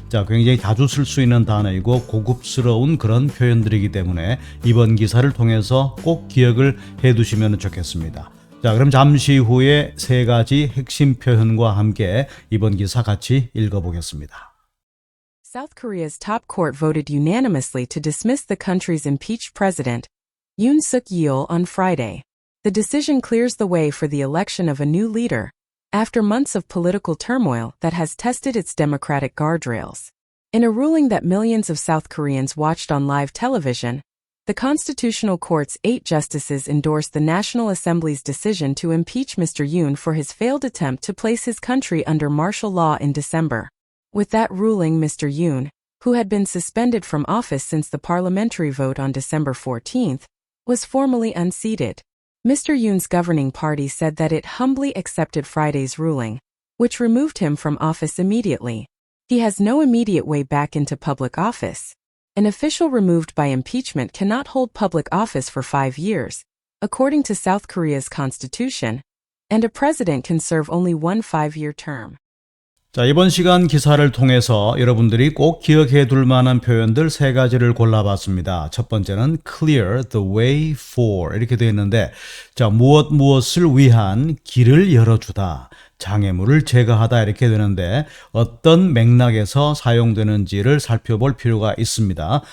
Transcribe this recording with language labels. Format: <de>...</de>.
<ko>굉장히 자주 쓸 수 있는 단어이고 고급스러운 그런 표현들이기 때문에 이번 기사를 통해서 꼭 기억을 해 두시면 좋겠습니다. 그럼 잠시 후에 세 가지 핵심 표현과 함께 이번 기사 같이 읽어보겠습니다.</ko> <en>South Korea's top court voted unanimously to dismiss the country's impeached president, Yoon Suk-yeol, on Friday. The decision clears the way for the election of a new leader, after months of political turmoil that has tested its democratic guardrails. In a ruling that millions of South Koreans watched on live television, the Constitutional Court's 8 justices endorsed the National Assembly's decision to impeach Mr. Yoon for his failed attempt to place his country under martial law in December. With that ruling, Mr. Yoon, who had been suspended from office since the parliamentary vote on December 14th, was formally unseated. Mr. Yoon's governing party said that it humbly accepted Friday's ruling, which removed him from office immediately. He has no immediate way back into public office. An official removed by impeachment cannot hold public office for 5 years, according to South Korea's constitution, and a president can serve only one 5-year term.</en> <ko>이번 시간 기사를 통해서 여러분들이 꼭 기억해 둘 만한 표현들 세 가지를 골라봤습니다. 첫 번째는</ko> <en>clear the way for</en> <ko>이렇게 되어 있는데 무엇을 위한 길을 열어주다, 장애물을 제거하다 이렇게 되는데 어떤 맥락에서 사용되는지를 살펴볼 필요가 있습니다.</ko>